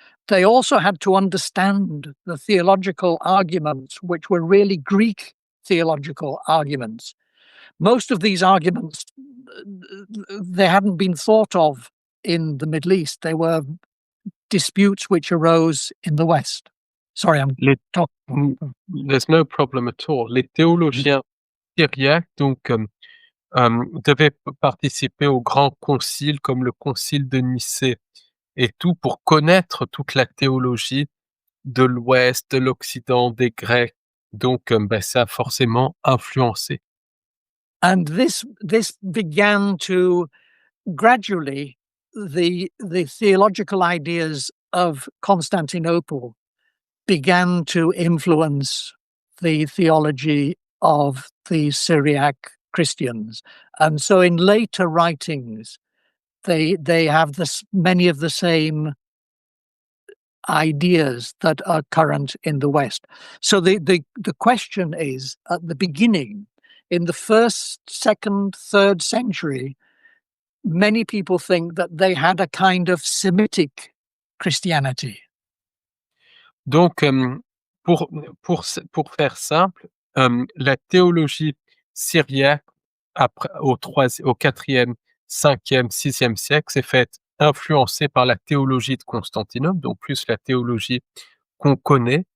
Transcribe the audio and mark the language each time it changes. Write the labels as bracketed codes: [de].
[en] They also had to understand the theological arguments, which were really Greek theological arguments. Most of these arguments, they hadn't been thought of in the Middle East. They were disputes which arose in the West. Sorry, I'm talking. There's no problem at all. [fr] Les théologiens syriaques, donc, devaient participer aux grands conciles comme le concile de Nicée et tout pour connaître toute la théologie de l'Ouest, de l'Occident, des Grecs. Donc, ça a forcément influencé. [en] And this began to gradually, the theological ideas of Constantinople began to influence the theology of the Syriac Christians. And so in later writings, they have many of the same ideas that are current in the West. So the question is, at the beginning, in the 1st, 2nd, 3rd century, many people think that they had a kind of Semitic Christianity. [fr] Donc, pour faire simple, la théologie syriaque après, au 4e, 5e, 6e siècle s'est faite influencer par la théologie de Constantinople, donc plus la théologie qu'on connaît.